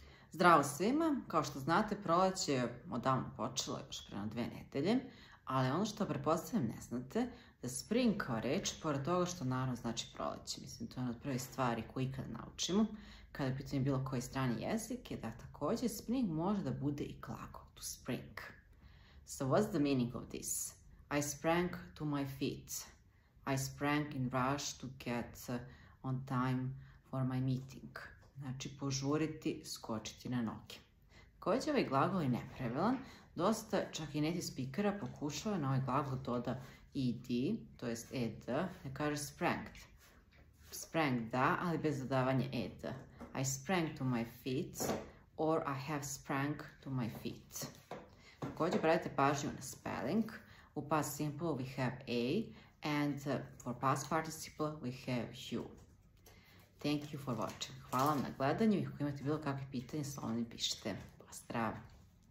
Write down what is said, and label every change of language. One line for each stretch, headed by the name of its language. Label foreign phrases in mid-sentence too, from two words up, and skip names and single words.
Serbian: Zdravo svima, kao što znate, proleće je odavno počelo, još pre 2 nedelje, ali ono što pretpostavljam ne znate, da spring kao reč, pored toga što naravno znači proleće, mislim, to je jedna od prvih stvari koju ikada naučimo, kada je pitanje bilo koji strani jezik, je da također spring može da bude i glagol,
English: to spring. So what's the meaning of this? I sprang to my feet. I sprang in rush to get on time for my meeting.
Serbian: Znači, požuriti, skočiti na noge. Također, ovaj glagol je nepravilan. Dosta, čak i
English: native speakera
Serbian: pokušava na ovaj glagol doda ed, to jest ed, ne kaže spranged. Sprang da, ali bez dodavanja ed.
English: I sprang to my feet, or I have sprang to my feet.
Serbian: Također, obratite pažnju na spelling.
English: U past simple we have a, and for past participle we have you. Thank you for watching.
Serbian: Hvala vam na gledanju i ako imate bilo kakve pitanje, slobodno pišite. Pozdrav!